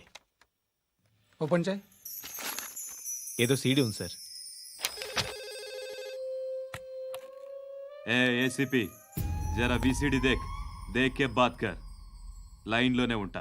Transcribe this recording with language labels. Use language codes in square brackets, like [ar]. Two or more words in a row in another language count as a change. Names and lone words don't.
[te] ఓపెన్ చేయి. ఏదో సీడీ ఉంది సార్. [hi] ए एसीपी जरा बीसीडी देख, देख के बात कर. [te] లైన్లోనే ఉంటా.